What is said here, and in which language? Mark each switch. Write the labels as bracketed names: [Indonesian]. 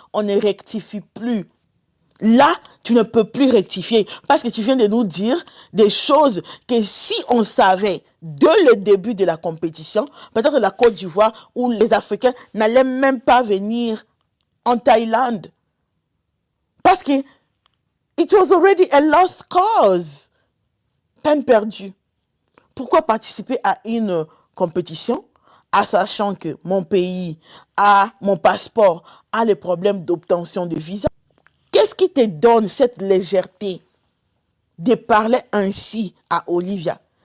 [French] On ne rectifie plus. Là, tu ne peux plus rectifier. Parce que tu viens de nous dire des choses que si on savait dès le début de la compétition, peut-être la Côte d'Ivoire ou les Africains n'allaient même pas venir en Thaïlande. [English] Parce que it was already a lost cause. [French] Peine perdue. Pourquoi participer à une compétition en sachant que mon pays a mon passeport, a les problèmes d'obtention de visa? Qu'est-ce qui te donne cette légèreté de parler ainsi à Olivia?